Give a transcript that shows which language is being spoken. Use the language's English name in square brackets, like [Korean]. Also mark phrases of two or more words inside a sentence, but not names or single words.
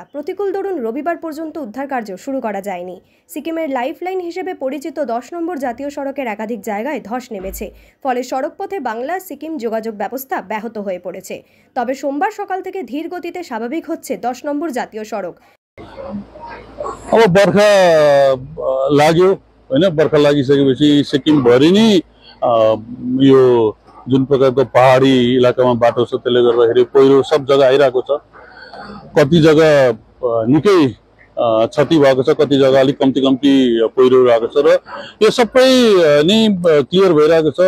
[Bangla] প্রতিকূল দরুন রবিবার পর্যন্ত উদ্ধার কার্য শুরু করা যায়নি। সিকিমের লাইফলাইন হিসেবে পরিচিত 10 নম্বর জাতীয় সড়কের একাধিক জায়গায় ধস নেমেছে। ফলে সড়কপথে বাংলা সিকিম যোগাযোগ ব্যবস্থা ব্যাহত হয়ে পড়েছে। তবে সোমবার সকাল থেকে ধীর গতিতে স্বাভাবিক হচ্ছে 10 নম্বর জাতীয় সড়ক। [Nepali] अब बर्खा लाग्यो हैन, बर्खा लागिसकेपछि सिक्किमभरि नै यो जुन प्रकारको पहाडी इलाकामा बाटो छ त्यसले गर्दाखेरि पहिरो सब जग्गा आइरहेको छ। कति जग्गा निकै क्षति भएको छ, कति जग्गा अलिक कम्ती कम्ती पहिरो रहेको छ र यो सबै नै क्लियर भइरहेको छ।